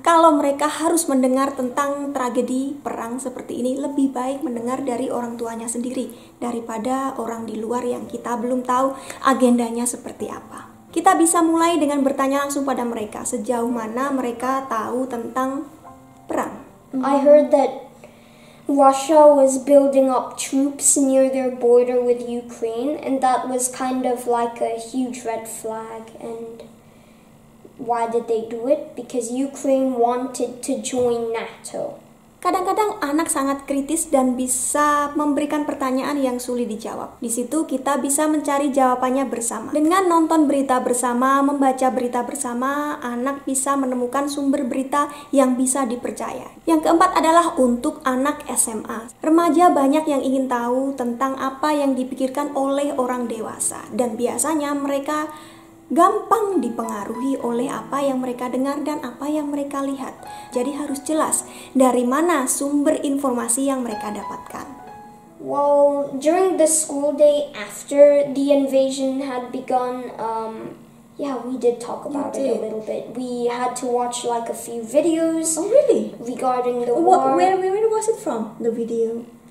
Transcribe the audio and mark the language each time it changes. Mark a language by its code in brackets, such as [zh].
[id] Kalau mereka harus mendengar tentang tragedi perang seperti ini, lebih baik mendengar dari orang tuanya sendiri daripada orang di luar yang kita belum tahu agendanya seperti apa. Kita bisa mulai dengan bertanya langsung pada mereka, sejauh mana mereka tahu tentang perang. [en] I heard that Russia was building up troops near their border with Ukraine, and that was kind of like a huge red flag. And why did they do it? Because Ukraine wanted to join NATO. [id] Kadang-kadang anak sangat kritis dan bisa memberikan pertanyaan yang sulit dijawab. Di situ kita bisa mencari jawabannya bersama. Dengan nonton berita bersama, membaca berita bersama, anak bisa menemukan sumber berita yang bisa dipercaya. Yang keempat adalah untuk anak SMA. Remaja banyak yang ingin tahu tentang apa yang dipikirkan oleh orang dewasa, dan biasanya mereka gampang dipengaruhi oleh apa yang mereka dengar dan apa yang mereka lihat. Jadi harus jelas dari mana sumber informasi yang mereka dapatkan. [en] Well, during the school day after the invasion had begun, we did talk about it a little bit. We had to watch like a few videos. Oh, really? Regarding the war. Where was it from, the video?